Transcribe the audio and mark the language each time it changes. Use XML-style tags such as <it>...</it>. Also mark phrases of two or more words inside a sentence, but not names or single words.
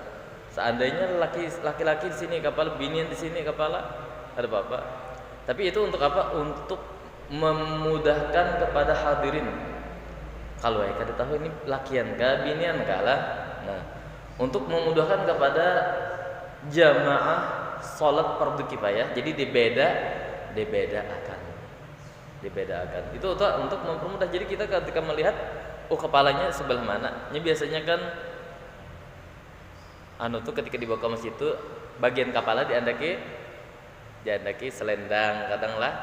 <bjn>Seandainya laki-laki di sini kepala, binian di sini kepala, kada apa-apa.</bjn> <id>Tapi itu untuk apa? Untuk memudahkan kepada hadirin.</id> <bjn>Kalau kada tahu ini lakian kah, binian kah lah.</bjn> <id>Nah, untuk memudahkan kepada jamaah salat fardu kifayah, jadi dibedakan. Itu untuk mempermudah. Jadi kita ketika melihat kepalanya sebelah mana.</id> <bjn>Ini biasanya kan ketika dibawa ke masjid itu bagian kepala diandaki selendang kadang lah.</bjn>